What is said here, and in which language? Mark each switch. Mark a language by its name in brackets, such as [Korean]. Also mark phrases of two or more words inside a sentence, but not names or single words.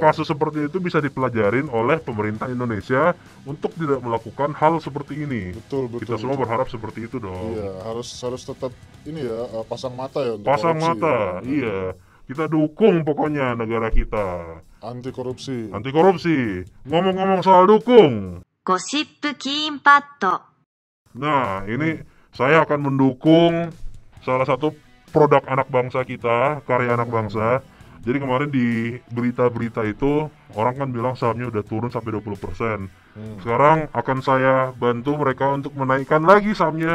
[Indonesian] kasus seperti itu bisa dipelajarin oleh pemerintah Indonesia untuk tidak melakukan hal seperti ini. Betul. Kita semua berharap seperti itu dong. Iya, harus tetap ini ya, pasang mata ya untuk Pasang korupsi. mata, iya. Kita dukung pokoknya negara kita. Anti korupsi. Anti korupsi. Ngomong-ngomong soal dukung. ゴシップキーンパッド Nah, ini saya akan mendukung salah satu produk anak bangsa kita, karya anak bangsa. Jadi kemarin di berita-berita itu orang kan bilang sahamnya udah turun sampai 20%. Sekarang akan saya bantu mereka untuk menaikkan lagi sahamnya.